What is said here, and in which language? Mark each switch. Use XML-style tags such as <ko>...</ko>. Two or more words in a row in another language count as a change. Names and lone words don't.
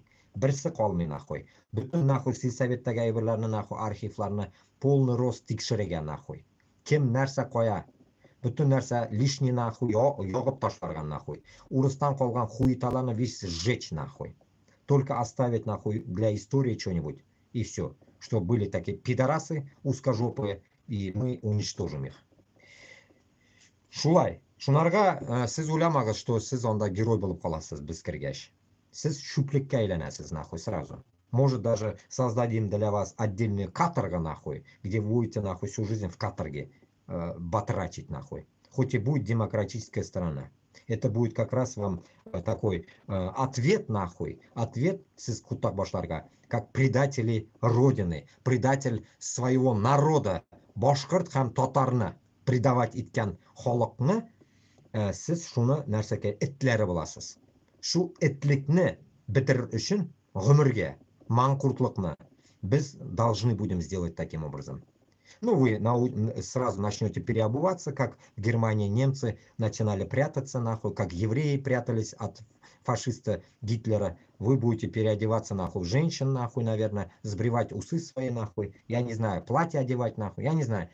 <tt>Берсе калмый нахуй. Bütün нахуй сельсоветтагы әйберләрне нахуй архивларны</tt> <ru>полный рост</ru> <tt>тикшерегән нахуй. Кем нәрсә кая? Bütün нәрсә</tt> <ru>лишний нахуй</ru> <tt>ягып ташларган нахуй. Урыстан калган хуеталарны</tt> <ru>весь сжечь нахуй. Только оставить нахуй для истории что-нибудь. И все. Что были такие пидорасы узкожопые, и мы уничтожим их.</ru> <tt>Шулай. Шунарга сез уйламагыз, что сез анда герой булып каласыз без кергәч. Сез шүплеккә әйләнәсез</tt> <ru>нахуй сразу. Может даже создадим для вас отдельную каторгу нахуй, где вы будете нахуй всю жизнь в каторге батрачить нахуй. Хоть и будет демократическая страна. Это будет как раз вам такой ответ нахуй.</ru> <tt>Ответ сез кутак башларга.</tt> <ru>Как предатели Родины. Предатель своего народа.</ru> <tt>Башкорт һәм татарны предавать иткән халыкны сез шуны нәрсәкә этләре буласыз. Шу этлекне бетерер өчен гомергә маңкуртлыкны без</tt> <ru>должны будем сделать таким образом. Ну, вы сразу начнете переобуваться, как в Германии немцы начинали прятаться нахуй, как евреи прятались от фашиста Гитлера. Вы будете переодеваться нахуй в женщин нахуй, наверное, сбривать усы свои нахуй, я не знаю, платье одевать нахуй, я не знаю.</ru>